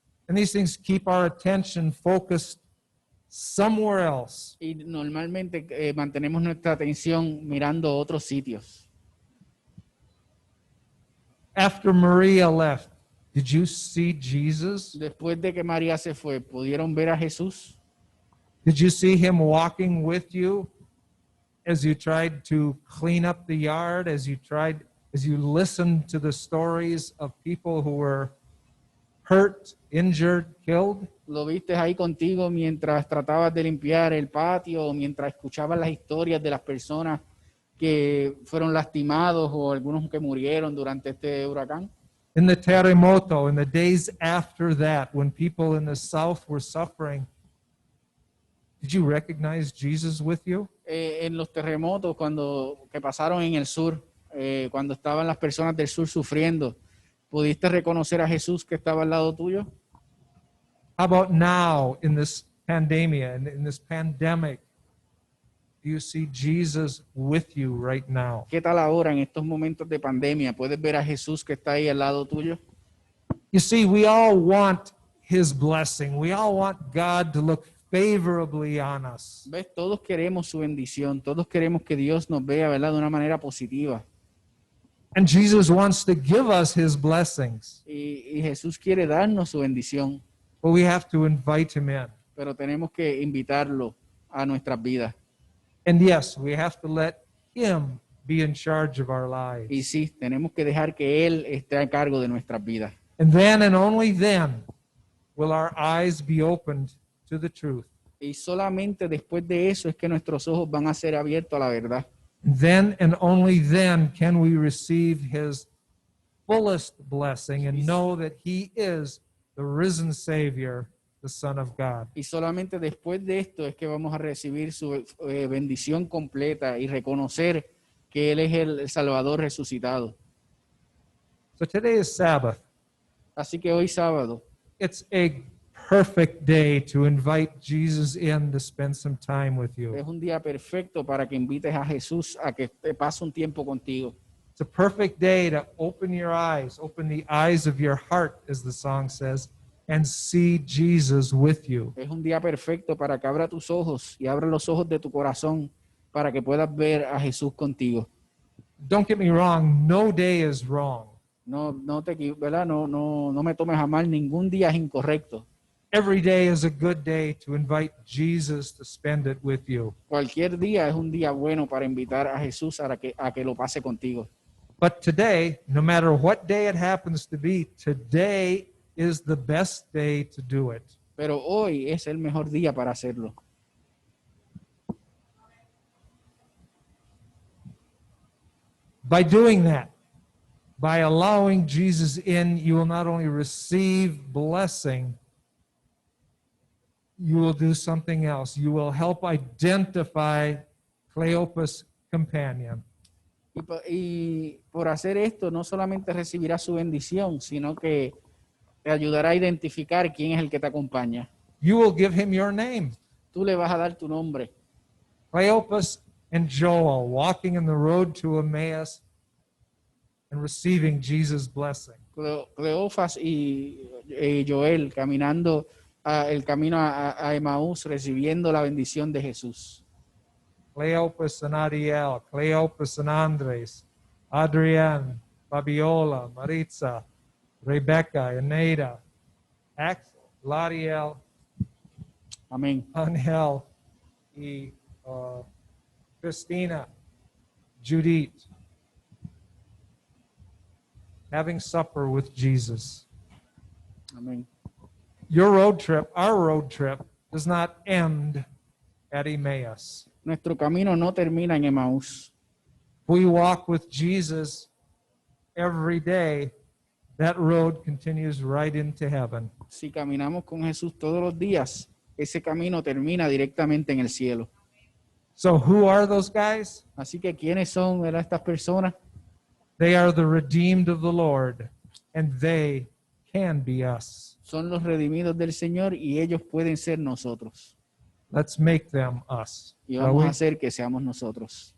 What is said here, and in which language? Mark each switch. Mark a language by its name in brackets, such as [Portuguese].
[English] And these things keep our attention focused somewhere else. [Spanish] Y normalmente mantenemos nuestra atención mirando otros sitios. [English] After Maria left, did you see Jesus? [Spanish] Después de que María se fue, ¿pudieron ver a Jesús? [English] Did you see Him walking with you as you tried to clean up the yard, as you listened to the stories of people who were hurt, injured, killed? [Spanish] ¿Lo viste ahí contigo mientras tratabas de limpiar el patio o mientras escuchabas las historias de las personas que fueron lastimados o algunos que murieron durante este huracán? [English] In the terremoto, in the days after that, when people in the south were suffering, Did you recognize Jesus with you? [Spanish] En los terremotos que pasaron en el sur, cuando estaban las personas del sur sufriendo, ¿pudiste reconocer a Jesús que estaba al lado tuyo? [English] How about now in this pandemia, in this pandemic? Do you see Jesus with you right now? [Spanish] ¿Qué tal ahora en estos momentos de pandemia? ¿Puedes ver a Jesús que está ahí al lado tuyo? [English] You see, we all want his blessing. We all want God to look favorably on us. [Spanish] ¿Ves? Todos queremos su bendición, todos queremos que Dios nos vea, ¿verdad? De una manera positiva. [English] And Jesus wants to give us his blessings, [Spanish] Y Jesús quiere darnos su bendición, [English] but we have to invite him in. [Spanish] pero tenemos que invitarlo a nuestras vidas. [English] And yes, we have to let him be in charge of our [Spanish] Y [English] lives. [Spanish] sí, tenemos que dejar que Él esté a cargo de nuestras vidas. [English] And then and only then will our eyes be opened to the truth. [Spanish] Y solamente después de eso es que nuestros ojos van a ser abiertos a la verdad. [English] Then and only then can we receive his fullest blessing and know that he is the risen Savior, the Son of God. [Spanish] Y solamente después de esto es que vamos a recibir su bendición completa y reconocer que Él es el Salvador resucitado. [English] So today is Sabbath. [Spanish] Así que hoy sábado [English] It's a perfect day to invite Jesus in to spend some time with you. [Spanish] es un día perfecto para que invites a Jesús a que te pase un tiempo contigo. [English] It's a perfect day to open your eyes, open the eyes of your heart, as the song says, and see Jesus with you. [Spanish] Es un día perfecto para que abra tus ojos y abra los ojos de tu corazón para que puedas ver a Jesús contigo. [English] Don't get me wrong, no day is wrong. [Spanish] ¿Verdad? No me tomes a mal, ningún día es incorrecto. [English] Every day is a good day to invite Jesus to spend it with you. [Spanish] Cualquier día es un día bueno para invitar a Jesús a que lo pase contigo. [English] But today, no matter what day it happens to be, today is the best day to do it. [Spanish] Pero hoy es el mejor día para hacerlo. [English] By doing that, by allowing Jesus in, you will not only receive blessing, you will do something else. You will help identify Cleopas' companion. [Spanish] Y por hacer esto, no solamente recibirás su bendición, sino que te ayudará a identificar quién es el que te acompaña. [English] You will give him your name. [Spanish] Tú le vas a dar tu nombre. [English] Cleopas and Joel walking in the road to Emmaus and receiving Jesus' blessing. [Spanish] Cleofas y Joel caminando el camino a Emaús, recibiendo la bendición de Jesús. [English] Cleopas and Ariel, Cleopas and Andres, Adrian, Fabiola, Maritza, Rebecca, Eneida, Axel, Lariel, [Spanish] Amén. [English] Angel, y Christina, Judith, having supper with Jesus. [Spanish] Amén. [English] Your road trip, our road trip, does not end at Emmaus. [Spanish] Nuestro camino no termina en Emaús. [English] We walk with Jesus every day. That road continues right into heaven. [Spanish] Si caminamos con Jesús todos los días, ese camino termina directamente en el cielo. [English] So who are those guys? [Spanish] Así que, ¿quiénes son, verdad, estas personas? [English] They are the redeemed of the Lord, and they can be us. [Spanish] Son los redimidos del Señor y ellos pueden ser nosotros. [English] Let's make them us. [Spanish] Y [English] Shall [Spanish] vamos [English] we? [Spanish] a hacer que seamos nosotros.